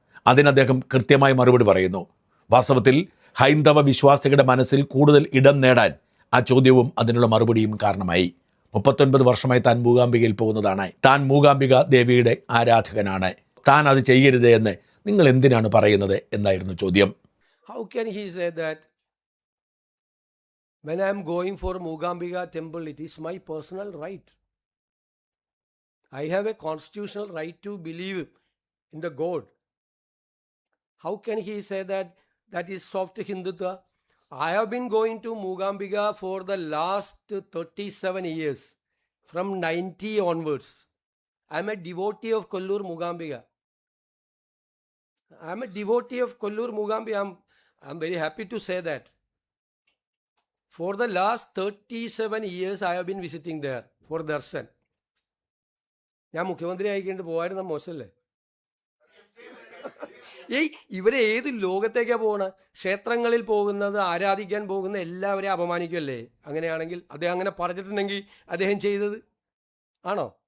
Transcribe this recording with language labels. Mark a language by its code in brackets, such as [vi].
[ml] അതിന് അദ്ദേഹം കൃത്യമായി മറുപടി പറയുന്നു. വാസ്തവത്തിൽ ഹൈന്ദവ വിശ്വാസികളുടെ മനസ്സിൽ കൂടുതൽ ഇടം നേടാൻ ആ ചോദ്യവും അതിനുള്ള മറുപടിയും കാരണമായി. 39 വർഷമായി താൻ മൂകാംബികയിൽ പോകുന്നതാണ്. താൻ മൂകാംബിക ദേവിയുടെ ആരാധകനാണ്. താൻ അത് ചെയ്യരുത് എന്ന് നിങ്ങൾ എന്തിനാണ് പറയുന്നത് എന്നായിരുന്നു ചോദ്യം. [en] How can he say that when I am going for Mookambika temple, it is my personal right? I have a constitutional right to believe in the God. How can he say that that is soft Hindutva? I have been going to Mookambika for the last 37 years, from 90 onwards. I am a devotee of Kollur Mookambika. I am a devotee of Kollur Mookambika. I am very happy to say that. For the last 37 years, I have been visiting there for darshan. [ml] ഞാൻ മുഖ്യമന്ത്രി ആയിക്കൊണ്ട് പോകായിരുന്ന മോശമല്ലേ? ഇവരെ ഏത് ലോകത്തേക്കാണ് പോകണത്? ക്ഷേത്രങ്ങളിൽ പോകുന്നത്, ആരാധിക്കാൻ പോകുന്ന എല്ലാവരെയും അപമാനിക്കുമല്ലേ? അങ്ങനെയാണെങ്കിൽ അദ്ദേഹം അങ്ങനെ പറഞ്ഞിട്ടുണ്ടെങ്കിൽ അദ്ദേഹം ചെയ്തത് ആണോ?